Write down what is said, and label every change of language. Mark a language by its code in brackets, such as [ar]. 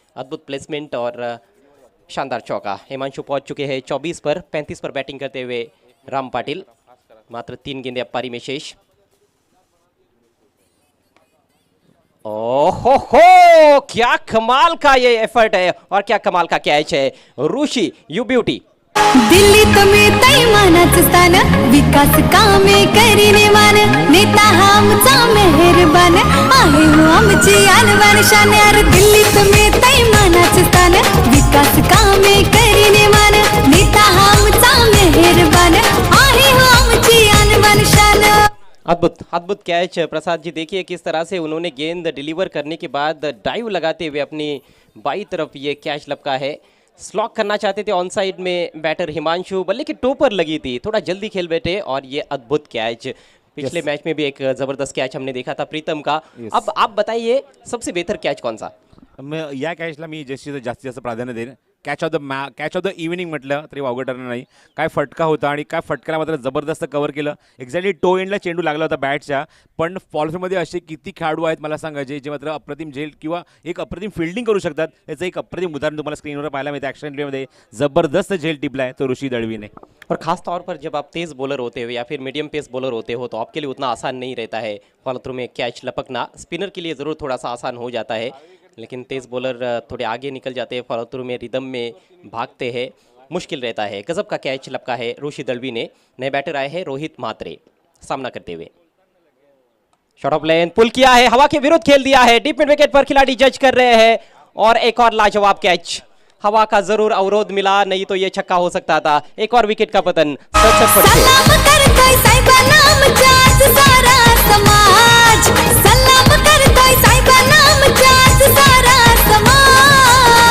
[hi] अद्भुत प्लेसमेंट और शानदार चौका। हिमांशु पहुंच चुके हैं 24 पर, 35 पर बैटिंग करते हुए राम पाटिल। मात्र 3 गेंदें अब पारी में शेष। ओहो हो, क्या कमाल का ये एफर्ट है और क्या कमाल का कैच है। [en] Rishi you beauty. [mr] दिल्लीत मिळतंय मानाचं स्थान, विकास कामे करीने मान, नेता हा आमचा मेहरबान, आहे हो आमची आणवान शान। अरे दिल्लीत मिळतंय मानाचं स्थान, विकास कामे करीने मान, नेता हा आमचा मेहरबान, आहे हो आमची आणवान शान। [hi] अद्भुत अद्भुत कैच प्रसाद जी। देखिए किस तरह से उन्होंने गेंद डिलीवर करने के बाद डाइव लगाते हुए अपनी बाई तरफ ये कैच लपका है। स्लॉक करना चाहते थे ऑन साइड में बैटर हिमांशु, बल्ले की टो पर लगी थी, थोड़ा जल्दी खेल बैठे और ये अद्भुत कैच। पिछले मैच में भी एक जबरदस्त कैच हमने देखा था प्रीतम का। अब आप बताइए सबसे बेहतर कैच कौन सा? [mr] या कॅचला मी जास्तीत जास्त प्राधान्य देईन। कॅच ऑफ द इव्हिनिंग म्हटलं तरी वावगं ठरणार नाही। काय फटका होता आणि काय फटक्याला मात्र जबरदस्त कव्हर केलं। एक्झॅक्टली टो एंडला चेंडू लागला होता बॅटच्या, पण फॉलोमध्ये असे किती खेळाडू आहेत मला सांगा जे मात्र अप्रतिम झेल किंवा एक अप्रतिम फिल्डिंग करू शकतात। याचं एक अप्रतिम उदाहरण तुम्हाला स्क्रीनवर पाहायला मिळतं। ॲक्शन प्लेमध्ये जबरदस्त झेल टिपला [hi] है तो [mr] ऋषि दळवीने। [hi] और खास तौर पर जब आप तेज़ बॉलर होते हो या फिर मीडियम पेस बॉलर होते हो तो आपके लिए उतना आसान नहीं रहता है फॉलो थ्रू में कैच लपकना। स्पिनर के लिए ज़रूर थोड़ा सा आसान हो जाता है, लेकिन तेज़ बॉलर थोड़े आगे निकल जाते हैं, फॉलो थ्रू में रिदम में भागते हैं, मुश्किल रहता है। गजब का कैच लपका है ऋषि दळवी ने। नए बैटर आए हैं रोहित म्हात्रे सामना करते हुए। शॉट ऑफ लेन पुल किया है, हवा के विरुद्ध खेल दिया है, डीप मिड विकेट पर खिलाड़ी जज कर रहे हैं और एक और लाजवाब कैच। हवा का जरूर अवरोध मिला, नहीं तो ये छक्का हो सकता था। एक और विकेट का पतन। [mr] सलाम करतोय साहेबांना आमच्या आज सारा समाज, सलाम करतोय साहेबांना आमच्या आज सारा समाज।